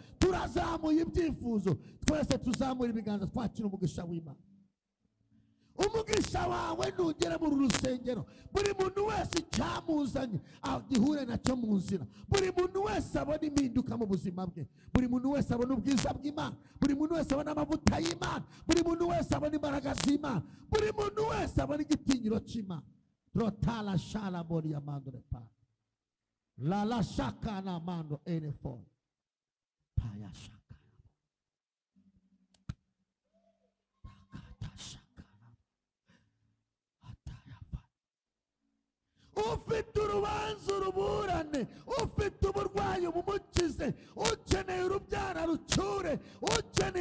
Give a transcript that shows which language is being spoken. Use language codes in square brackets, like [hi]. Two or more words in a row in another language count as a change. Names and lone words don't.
[rw] turazamuye ibyifuzo twese tuzamura ibiganza twakira umugisha w'Imana umugisha wawe nugera mu rusengero buri muntu wese cyamuzanye agihure nacyo mu nzira buri muntu wese abona impinduka mu buzima bwe buri muntu wese abona ubwiza bw'Imana buri muntu wese abona amavuta y'Imana buri muntu wese abona imbaraga z'Imana buri muntu wese abona igitinyiro cy'Imana rotala shala bori ya mandore pa la shaka na mando enefo paya shaka ufite urubanza uruburane ufite uburwayi bumukize ukeneye urubyara rucyure ukeneye